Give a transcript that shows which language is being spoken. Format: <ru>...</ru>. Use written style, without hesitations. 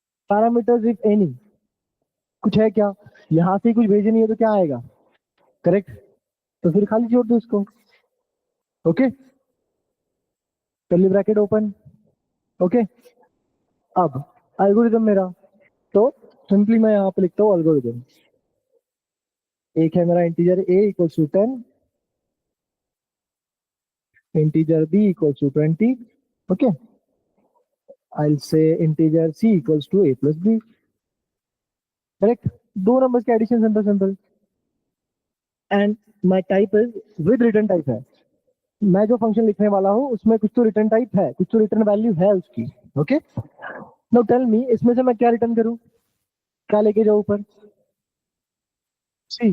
<hi>Parameters if any, कुछ है क्या, यहां से कुछ भेजे नहीं है तो क्या आएगा, करेक्ट, तो फिर खाली छोड़ दो इसको, okay, curly bracket open, okay. अब एल्गोरिदम मेरा, तो सिंपली मैं यहाँ पे लिखता हूँ एल्गोरिदम। एक है मेरा integer a equals to 10, integer b equals to 20, okay.</hi> <en>I'll say integer c equals to a plus b, correct.</en> <hi>दो नंबर्स के addition, simple simple. And my type is with return type है। मैं जो function लिखने वाला हूँ उसमें कुछ तो रिटर्न टाइप है, कुछ तो रिटर्न वैल्यू है उसकी, ओके।</hi> <en>now tell me,</en> <hi>इसमें से मैं क्या रिटर्न करूँ, क्या लेके जाऊँ ऊपर, सी।</hi>